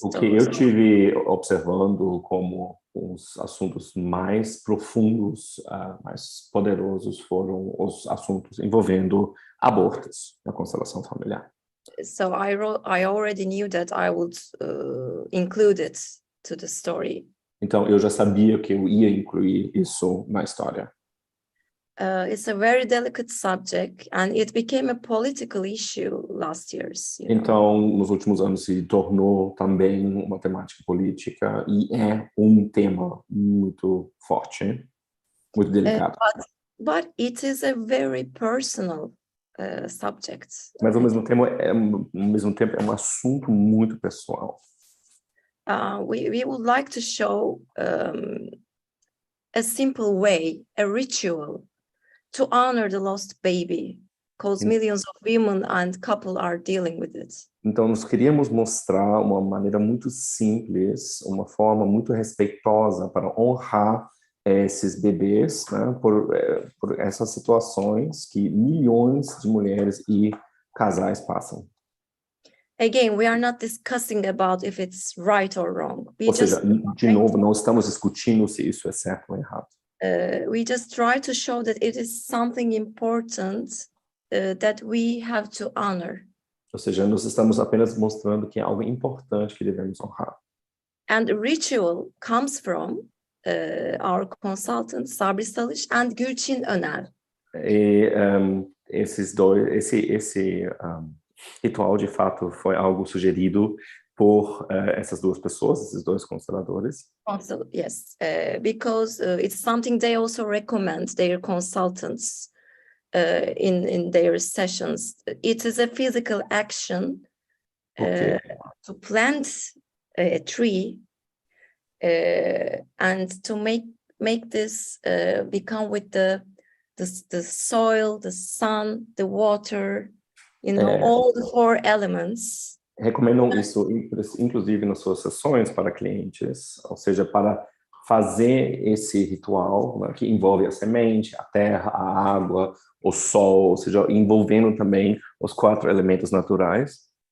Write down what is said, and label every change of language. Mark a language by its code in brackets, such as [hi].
[pt] O que eu tive observando como os assuntos mais profundos, mais poderosos foram os assuntos envolvendo abortos na constelação familiar. [en] So I already knew that I would include it to the story. [pt] Então eu já sabia que eu ia incluir isso na história. [en] It's a very delicate subject and it became a political issue last year. [pt] Então, nos últimos anos se tornou também uma temática política e é um tema muito forte, muito delicado. [en] But it is a very personal subject. [pt] Mas ao mesmo tempo é um assunto muito pessoal. [en] We would like to show a simple way, a ritual to honor the lost baby, because millions of women and couples are dealing with it. [pt] Então, nós queríamos mostrar uma maneira muito simples, uma forma muito respeitosa para honrar esses bebês, né, por essas situações que milhões de mulheres e casais passam. [en] Again, we are not discussing about if it's right or wrong. [pt] Ou seja, de novo, não estamos discutindo se isso é certo ou errado. [en] We just try to show that it is something important that we have to honor. [pt] Ou seja, nós estamos apenas mostrando que é algo importante que devemos honrar. [en] And the ritual comes from our consultants, Sabri Salish and Gülçin Öner. [pt] E esse ritual, de fato, foi algo sugerido por essas duas pessoas, esses dois consteladores. [en] Also, yes, because it's something they also recommend their consultants in their sessions. It is a physical action to plant a tree and to make this become with the soil, the sun, the water, all the 4 elements. [pt] Recomendam isso, inclusive, nas suas sessões para clientes, ou seja, para fazer esse ritual, né, que envolve a semente, a terra, a água, o sol, ou seja, envolvendo também os 4 elementos naturais.